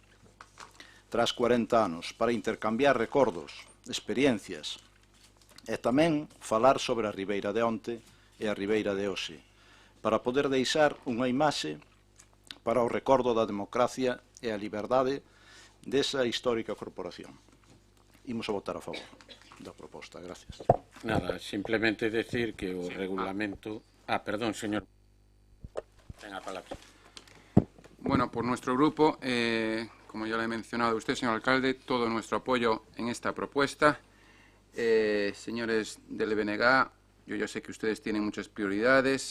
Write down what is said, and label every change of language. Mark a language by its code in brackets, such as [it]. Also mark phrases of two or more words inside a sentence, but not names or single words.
[gl] Tras 40 anos, para intercambiar recordos, experiencias, e tamén falar sobre a Ribeira de onte e a Ribeira de hoxe, para poder deixar unha imaxe para o recordo da democracia e a liberdade desa histórica corporación. Imos a votar a favor da proposta. [es] Gracias. Nada, simplemente decir que [gl] o regulamento... [es] perdón, señor. Tenga a palabra. Bueno, por nuestro grupo, como ya le he mencionado a usted, señor alcalde, todo nuestro apoyo en esta propuesta. Señores del BNG, yo ya sé que ustedes tienen muchas prioridades.